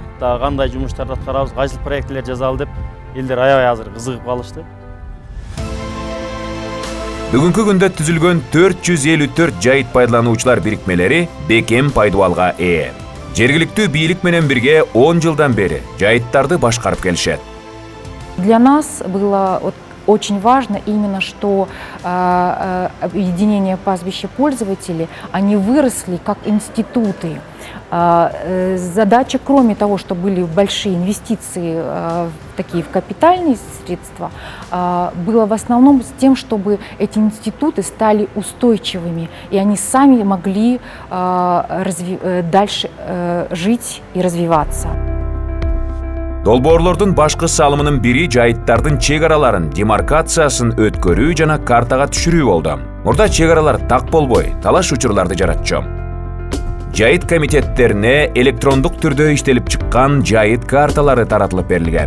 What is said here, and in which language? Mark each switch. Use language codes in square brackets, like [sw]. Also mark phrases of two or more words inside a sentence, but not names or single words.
[ky] Дагы кандай жумуштарды аткарабыз, кайсыл проекттер жазалы деп элдер аябай азыр кызыгып калышты. Бүгүнкү күндө түзүлгөн 454 жайыт пайдалануучулар бирикмелери бекем пайдубалга ээ. Жергиликтүү бийлик менен бирге 10 жылдан бери жайыттарды башкарып келишет. [ru] Для нас было очень важно именно, что объединение пастбища-пользователей, они выросли как институты. Задача, кроме того, что были большие инвестиции такие в капитальные средства, было в основном с тем, чтобы эти институты стали устойчивыми, и они сами могли дальше жить и развиваться. [ky] Долбоорлордун башкы салымынын бири жайыттардын чек араларын демаркациясын өткөрүү жана картага түшүрүү болду. Мурда чек аралар так болбой, талаш учурларды жаратчу. Жайыт комитеттерине электрондук түрдө иштелип чыккан жайыт карталары таратылып берилген.